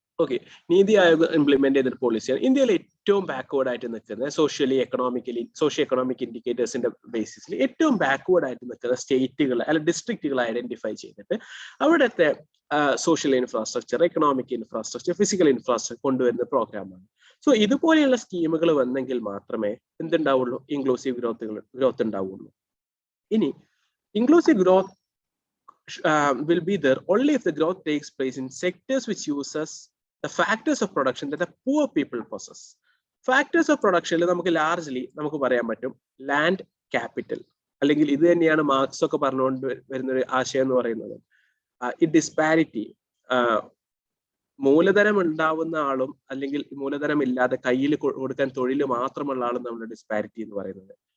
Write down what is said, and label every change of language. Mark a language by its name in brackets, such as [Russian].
[Malayalam] Okay, NITI Aayog implement ചെയ്തൊരു പോളിസിയാണ്. ഇന്ത്യയിൽ ഏറ്റവും ബാക്ക്വേർഡ് ആയിട്ട് നിൽക്കുന്നത് സോഷ്യോ എക്കണോമിക് ഇൻഡിക്കേറ്റേഴ്സിന്റെ ബേസിസിൽ ഏറ്റവും ബാക്ക്വേർഡ് ആയിട്ട് നിൽക്കുന്ന സ്റ്റേറ്റുകൾ അല്ല ഡിസ്ട്രിക്റ്റുകൾ ഐഡന്റിഫൈ ചെയ്തിട്ട് അവിടുത്തെ social infrastructure, economic infrastructure, physical infrastructure കൊണ്ടുവരുന്ന പ്രോഗ്രാമാണ്. സോ ഇതുപോലെയുള്ള സ്കീമുകൾ വന്നെങ്കിൽ മാത്രമേ എന്തുണ്ടാവുള്ളൂ? ഇൻക്ലൂസീവ് ഗ്രോത്ത് ഉണ്ടാവുള്ളൂ. [English] ഇനി inclusive growth will be there only if the growth takes place in sectors which uses the factors of production that the poor people possess. Factors of production [Malayalam] നമുക്ക് largely നമുക്ക് പറയാൻ പറ്റും ലാൻഡ് ക്യാപിറ്റൽ, അല്ലെങ്കിൽ ഇത് തന്നെയാണ് marks ഒക്കെ പറഞ്ഞുകൊണ്ട് വരുന്ന ഒരു ആശയം എന്ന് പറയുന്നത്. ഈ ഡിസ്പാരിറ്റി, മൂലധനം ഉണ്ടാവുന്ന ആളും അല്ലെങ്കിൽ മൂലധനം ഇല്ലാതെ കയ്യിൽ കൊടുക്കാൻ തൊഴിൽ മാത്രമുള്ള ആളും നമ്മുടെ ഡിസ്പാരിറ്റി എന്ന് പറയുന്നത്.